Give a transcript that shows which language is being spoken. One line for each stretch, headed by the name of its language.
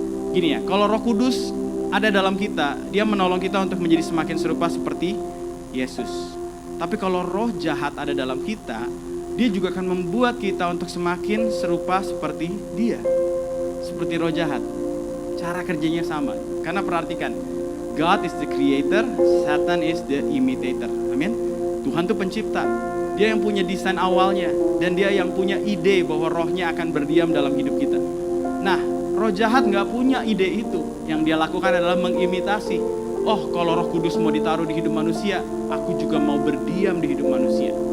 Indonesian: Gini ya, kalau Roh Kudus ada dalam kita, dia menolong kita untuk menjadi semakin serupa seperti Yesus. Tapi kalau roh jahat ada dalam kita, dia juga akan membuat kita untuk semakin serupa seperti dia. Seperti roh jahat. Cara kerjanya sama. Karena perhatikan,
English: God is the creator, Satan is the imitator.
Indonesian: Amin. Tuhan itu pencipta. Dia yang punya desain awalnya, dan dia yang punya ide bahwa rohnya akan berdiam dalam hidup kita. Nah, roh jahat gak punya ide itu. Yang dia lakukan adalah mengimitasi. Oh, kalau Roh Kudus mau ditaruh di hidup manusia, aku juga mau berdiam di hidup manusia.